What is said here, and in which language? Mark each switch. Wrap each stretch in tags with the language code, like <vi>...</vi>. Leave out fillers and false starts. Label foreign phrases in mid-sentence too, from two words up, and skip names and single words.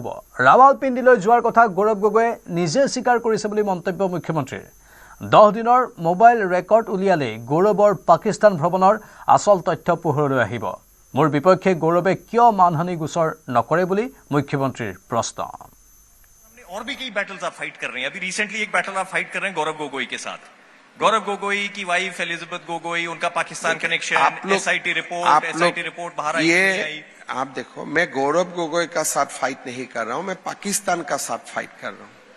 <as>ৰাৱালপিণ্ডিলৈ যোৱাৰ কথা গৌৰৱ গগৈয়ে নিজে স্বীকাৰ কৰিছে বুলি মন্তব্য মুখ্যমন্ত্ৰীৰ। 10 দিনৰ মোবাইল ৰেকৰ্ড উলিয়ালেই গৌৰৱৰ পাকিস্তান ভ্ৰমণৰ আচল তথ্য পোহৰলৈ আহিব। মোৰ বিপক্ষে গৌৰৱে কিয় মানহানি গোচৰ নকৰে বুলি মুখ্যমন্ত্ৰীৰ প্ৰশ্ন।</as> <hi>और भी कई बैटल्स आप फाइट कर रहे हैं। अभी रिसेंटली एक बैटल आप फाइट कर रहे हैं गौरव गोगोई के साथ। गौरव गोगोई की वाइफ एलिजाबेथ गोगोई, उनका पाकिस्तान कनेक्शन, एसआईटी रिपोर्ट बाहर आई। ये आप देखो, मैं गौरव गोगोई का साथ फाइट नहीं कर रहा हूं, मैं पाकिस्तान का साथ फाइट कर रहा हूं।</hi>